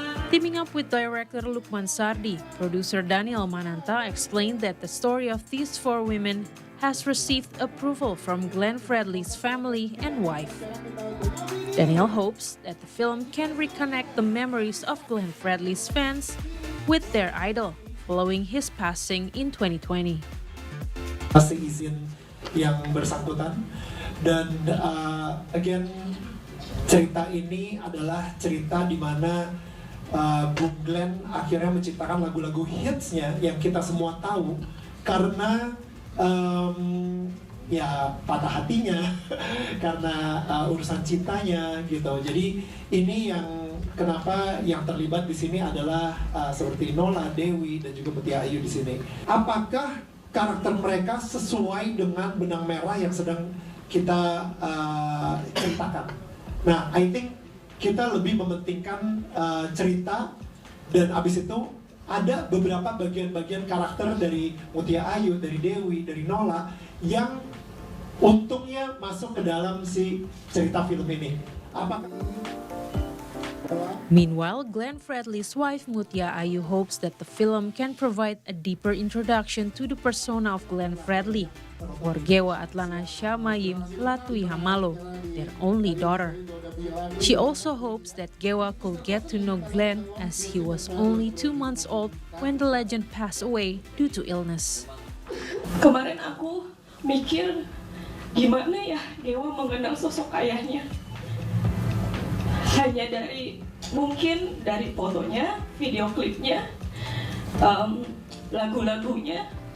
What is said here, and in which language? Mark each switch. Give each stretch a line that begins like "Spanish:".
English: Teaming up with director Lukman Sardi, producer Daniel Mananta explained that the story of these 4 women has received approval from Glenn Fredly's family and wife. Daniel hopes that the film can reconnect the memories of Glenn Fredly's fans with their idol following his passing in 2020.
Indonesian: Masih izin yang bersangkutan dan again cerita ini adalah cerita di mana Bung Glenn akhirnya menciptakan lagu-lagu hitsnya yang kita semua tahu karena ya patah hatinya karena urusan cintanya gitu. Jadi ini yang kenapa yang terlibat di sini adalah seperti Nola, Dewi dan juga Mutia Ayu di sini. Apakah karakter mereka sesuai dengan benang merah yang sedang kita ceritakan? Nah,
English: I think
Indonesian: kita lebih mementingkan cerita dan abis itu ada beberapa bagian-bagian karakter dari Mutia Ayu, dari Dewi, dari Nola yang untungnya masuk ke dalam si cerita film ini.
English: Meanwhile, Glenn Fredly's wife Mutia Ayu hopes that the film can provide a deeper introduction to the persona of Glenn Fredly, or Gewa Atlana Shamayim Latui Hamalo, their only daughter. She also hopes that Gewa could get to know Glenn as he was only 2 months old when the legend passed away due to illness.
Indonesian: Kemarin aku mikir gimana ya Gewa mengenal sosok ayahnya. Hanya mungkin dari fotonya, video klipnya, lagu-lagunya.